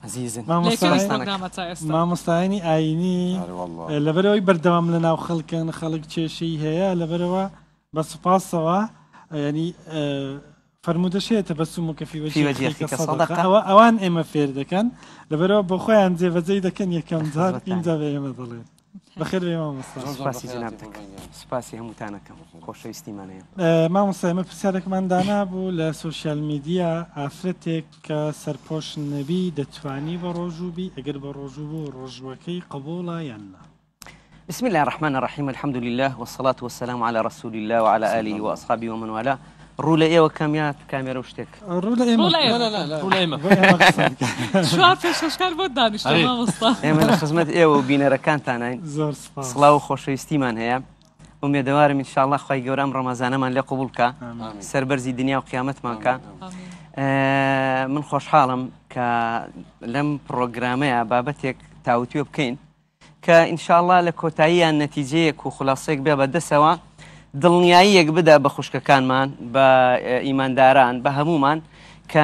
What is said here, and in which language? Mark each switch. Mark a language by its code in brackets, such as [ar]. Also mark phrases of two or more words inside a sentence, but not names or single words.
[ckb] مامۆستایانی ئاینی لەبەرەوەی بەردەوام لە ناو خەڵکن خەڵک کێشەی هەیە لەبەرەوە بە سوپاسەوە ینی فرمودەشێتە بە سوم و کەفیوەجیەوە ئەوان ئێمە فێر دەکەن لەبەرەوە بۆ خۆیان جێبەجێی دەکەن یەکەم جار اینجا بە ئێمە دەڵێن بەخێر بێ مامۆستا سوپاسی هەمووتانەکەم خۆشەویستیمانەیە مامۆستا ئێمە پرسیارێکمان دانا بوو لە [en] social media [ckb] ئافرەتێک کە سەرپۆش نەبی دەتوانی بە ڕۆژوبی ئەگەر بە ڕۆژوو بوو ڕۆژوەکەی قبوڵە یان نا [ar] بسم الله الرحمن الرحيم الحمد لله والصلاة والسلام على رسول الله وعلى آله وأصحابه ومن والاه [ckb] ڕوو لە ئێوە کامیات کامێرە و شتێک ئێمە لە خزمەت ئێوە و بینەرەکانتانین سڵاو و خۆشەویستیمان هەیە ومێدەوارم ئینشاءڵڵا خوای گەورە ئەم ڕەمەزانەمان لێ قبوڵ بکە سەربەرزی دنیا و قیامەتمان کە من خۆشحاڵم کە لەم پرۆگرامەیە بابەتێک تاوتوێ بکەین کە ئینشاءڵڵا لە کۆتاییان نەتیجەیەک و خولاسەیەک بێ بەدەستەوە دڵنیاییەک بدە بە خوشکەکانمان بە ئیمانداران بە هەمومان کە